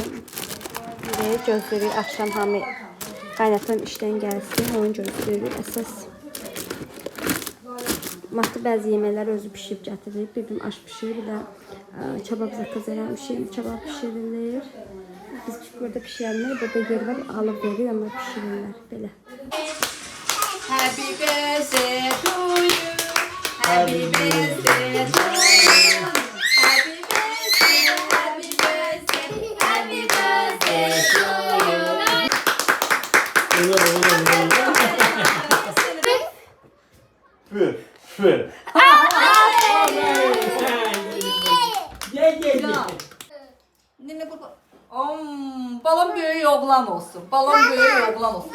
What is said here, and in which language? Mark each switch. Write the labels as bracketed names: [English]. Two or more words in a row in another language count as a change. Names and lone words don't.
[Azerbaijani] Belə gözləyirik axşam hamı qaynatan işdən gəlsin. Onun gözləyirik əsas. Matı bəzi yeməklər özü pişirib gətirir. Bir aş pişirir, bir də kebab zakaz eləmişim. Kebab pişirilir. [Turkish] Biz burada pişirenler burada yer var, alıp veriyor ama pişirirler böyle. [English] Happy birthday to you. Happy birthday to you. Happy birthday, happy birthday, happy birthday to you. Fı. [Turkish] Nene kurban. [Azerbaijani] Balon böyük oğlan olsun. Balon böyük oğlan olsun.